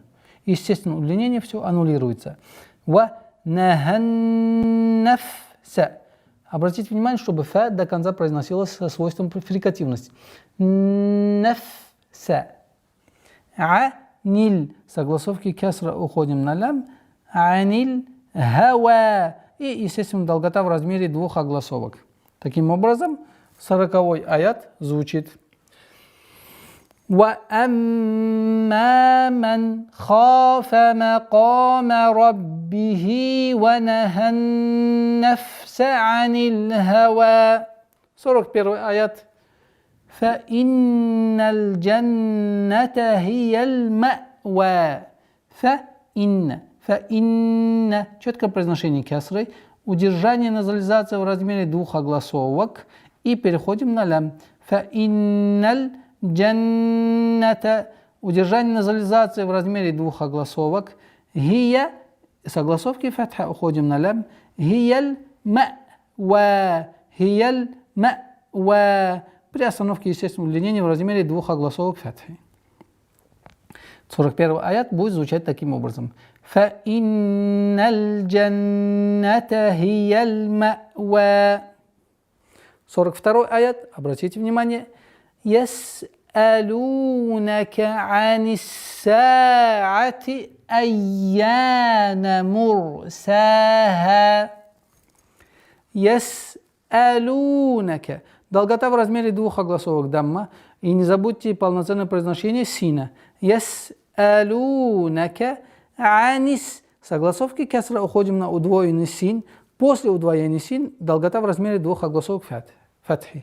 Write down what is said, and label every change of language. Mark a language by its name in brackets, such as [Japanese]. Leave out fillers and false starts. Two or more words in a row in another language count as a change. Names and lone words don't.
[Russian] Естественно, удлинение все аннулируется. [Arabic] Наханнафса. [Russian] Обратите внимание, чтобы фа до конца произносилось со свойством фрикативности. [Arabic] النفس عن. [Russian] Согласовки кесра уходим на лям. [Arabic] عن الهوى. [Russian] И, естественно, долгота в размере двух огласовок. Таким образом, 40-й аят звучит. [Arabic] وَأَمَّا مَنْ خَافَ مَقَامَ رَبِّهِ وَنَهَى النَّفْسَ عَنِ الْهَوَى. 41-й аят. فَإِنَّ الْجَنَّةَ هِيَ الْمَأْوَى. فَإِنَّ. [Russian] Четкое произношение кесры. Удержание назализации в размере двух огласовок. И переходим на лям. [Arabic] فَإِنَّ الْجَنَّةَ. [Russian] Удержание назализации в размере двух огласовок. Хия. Согласовки фатха уходим на лям. [Arabic] هي المأوى هي المأوى. [Russian] При остановке естественного удлинения в размере двух огласовок фатхи. 41 аят будет звучать таким образом. [Arabic] فَإِنَّ الْجَنَّةَ هِيَ الْمَأْوَى. [Russian] 42 аят. Обратите внимание. [Arabic] يَسْأَلُونَكَ عَنِ السَّاعَةِ أَيَّانَ مُرْسَاهَا. яс'алунака. [Russian] Долгота в размере двух огласовок дамма. И не забудьте полноценное произношение сина. [Arabic] يسألونك عن الس. [Russian] С огласовки кесра уходим на удвоенный син. После удвоения син долгота в размере двух огласовок фатхи.